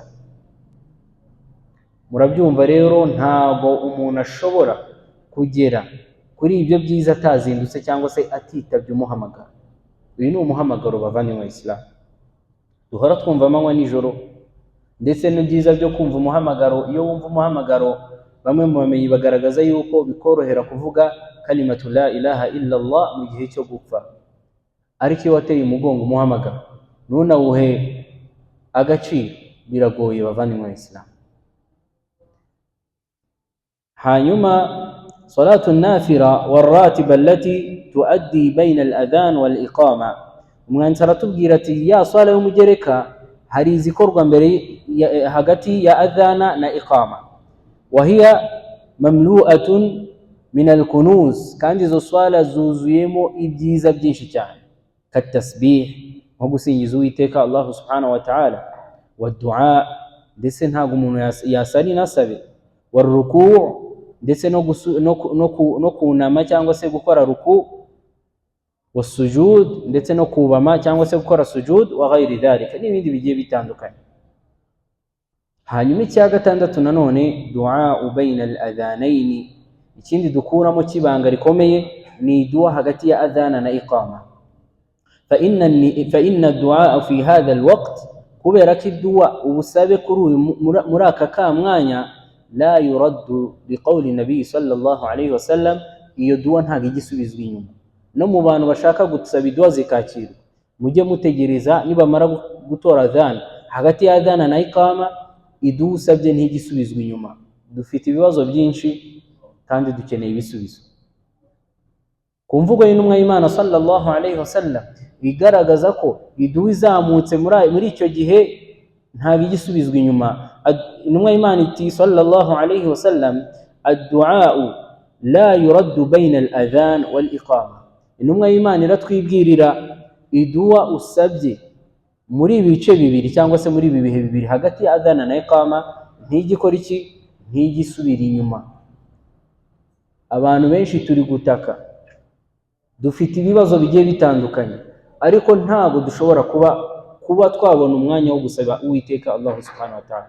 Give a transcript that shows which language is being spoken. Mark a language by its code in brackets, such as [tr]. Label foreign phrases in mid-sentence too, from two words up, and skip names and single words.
[rw] Murabyumva rero, ntabwo umuntu ashobora kugera kuri ibyo byiza atazindutse cyangwa se atitabye umuhamagaro. Uyu ni umuhamagaro bavanywe Islam duhora twumva amanywa nijoro, ndetse n'ibyiza byo kumva umuhamagaro. Iyo wumva umuhamagaro, bamwe mu bamenyi bagaragaza yuko bikorohera kuvuga [ar] كلمة لا إله إلا الله [rw] mu gihe cyo gupfa. Ariko iyo wateye umugongo umuhamagaro nunawuhe agaciro, biragoye bavanywe Islam. [ar] Hanyuma صلاة النافلة الراتبة التي تؤدى بين الأذان والإقامة. [rw] Umwanditsi aratubwira ati ya swala y'umugereka hari izikorwa mbere hagati ya adhana na iqama, [ar] وهي مملوءة من الكنوز, [rw] kandi izo swala zuzuyemo ibyiza byinshi cyane, katasbih, nko gusingiza Uwiteka Allah [ar] سبحانه وتعالى, ودعاء, [rw] ndetse ntabwo umuntu yasari nasabe, [ar] وركوع', [rw] ndetse no kunama cyangwa se gukora ruku', [ar] وسجود, [rw] ndetse no kubama cyangwa se gukora sujud, [ar] وغير ذلك, [rw] n'ibindi bigiye bitandukanye. Hanyuma icya gatandatu nanone [ar] دعاء بين الأذانين, [rw] ikindi dukuramo kibanga rikomeye ni dua hagati ya adhana na iqama. [ar] فإن الدعاء في هذا الوقت, [rw] kubera ko dua ubusabe kuri muri aka kamwanya [ar] لا يرد بقول النبي صلى الله عليه وسلم, [rw] iyo dua ntago igisubizwa inyuma. No mu bantu bashaka gusaba dua zikakirwa, mujye mutegereza nibamara gutora adhana, hagati ya adhana na ikama iduha usabye ntigisubizwa inyuma. Dufite ibibazo byinshi kandi dukeneye ibisubizo. Ku mvugo y'intumwa y'Imana [ar] صلى الله عليه وسلم [rw] igaragaza ko iduha izamutse muri icyo gihe nta bigisubizwa inyuma. Intumwa y'Imana iti [ar] صلى الله عليه وسلم, الدعاء لا يرد بين الأذان والإقامة. [rw] Intumwa y'Imana iratwibwirira iduha usabye muri ibice bibiri cyangwa se muri ibi bihe bibiri hagati ya adhana na iqama ntigikora iki, ntigisubira inyuma. Abantu benshi turi gutaka, dufite ibibazo bigiye bitandukanye, ariko ntabwo dushobora kuba twabona umwanya wo gusaba Uwiteka Allah [ar] سبحانه وتعالى.